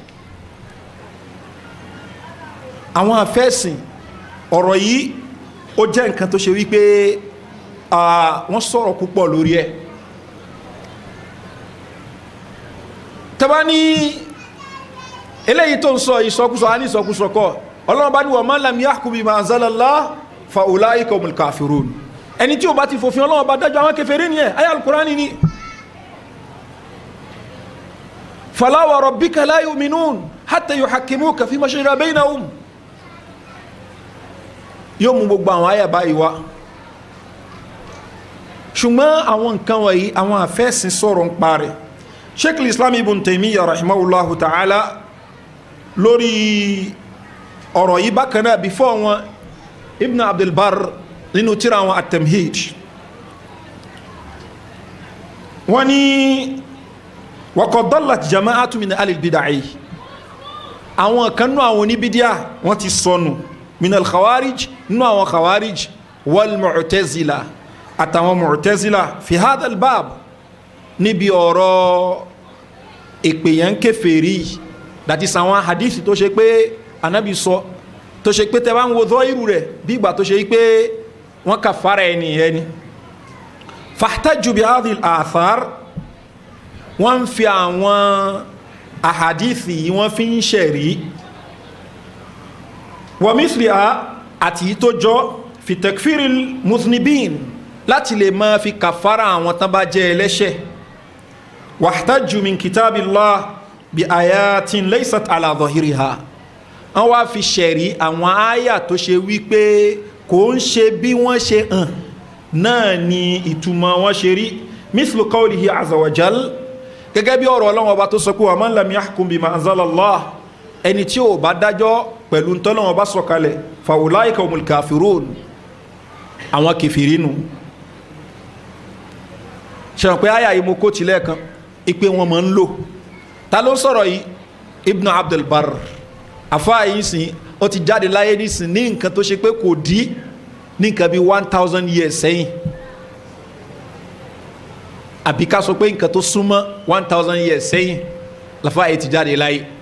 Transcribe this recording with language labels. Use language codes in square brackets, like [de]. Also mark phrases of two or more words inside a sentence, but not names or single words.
[yo] àwọn afẹ́sìn ọ̀rọ̀ yìí ó jẹ́ nǹkan tó ṣe wípé wọ́n sọ̀rọ̀ púpọ̀ lórí ẹ̀. tẹ́bá ní eléyìí tó ń sọ ìsọkúsọ á ní ìsọkúsọ kọ́ ọlọ́run bá ní [ar] ومن لم يحكم بما أنزل الله فأولئك هم الكافرون. [yo] ẹni tí ó bá ti fòfin ọlọ́run bá dájọ́ àwọn kèfèrí nìyẹn ayé al-Qur'ani ni. [ar] فلا وربك لا يؤمنون حتى يحكموك فيما شجر بينهم. [yo] yóò mú gbogbo àwọn àyà báyìí wá ṣùgbọ́n àwọn nǹkan wọ̀nyí àwọn àfẹ́sìn sọ̀rọ̀ ń parẹ́. Sheikh al-Islam Ibn Taymiyyah [ar] رحمه الله تعالى [yo] lórí ọ̀rọ̀ yìí bákan náà before wọn Ibn Abdul Barr nínú tírà wọn at-Tamhid wọ́n ní wa [ar] قد ضلت جماعة من أهل البدع [yo] àwọn kan nú àwọn oníbídíà wọ́n ti sọnù [ar] من الخوارج [yo] nú àwọn khawarij [ar] والمعتزلة [yo] àtàwọn mu'tazila [ar] في هذا الباب [yo] níbi ọ̀rọ̀ ìpèyàn kèfèrí dàti sàwọn hadith tó ṣe pé anábì sọ tó ṣe pé tẹ́ bá ń wo zọ́ìrù rẹ̀ bí ìgbà tó ṣe pé wọ́n kà fara ẹni [ar] فاحتجوا بهذه الآثار [yo] wọ́n ń fi àwọn ahadithi yìí wọ́n fi ń ṣẹ̀rí [ar] ومثلها [yo] àti tó jọ [ar] في تكفير المذنبين [yo] láti lè máa fi kàfàrà àwọn tán bá jẹ́ ẹlẹ́ṣẹ̀ [ar] واحتجوا من كتاب الله بآيات ليست على ظاهرها [yo] wọ́n wá fi ṣẹ̀rí àwọn àyà tó ṣe wípé kò ń ṣe bí wọ́n ṣe hàn náà ni ìtumọ̀ wọn ṣe rí [ar] مثل قوله عز وجل [yo] gẹ́gẹ́ bí ọ̀rọ̀ Ọlọ́run Ọba tó sọ pé [ar] ومن لم يحكم بما أنزل الله [yo] ẹni tí ó bá dájọ́ pẹ̀lú ntọ́lọ́run Ọba sọ̀kalẹ̀ [ar] فأولئك هم الكافرون [yo] àwọn kèfèrí nù ṣe pé àyà yìí mo kó tilẹ̀ kan ipe wọn máa ń lò ta ló sọ̀rọ̀ yìí Ibn Abdul Barr àfáà yìí sìn ó ti jáde láyé nísìn ní nǹkan tó ṣe pé kò dí ní nǹkan bí 1000 years sẹ́yìn àbí ká sọ pé nǹkan tó súnmọ́ 1000 years sẹ́yìn láfáà yìí ti jáde láyé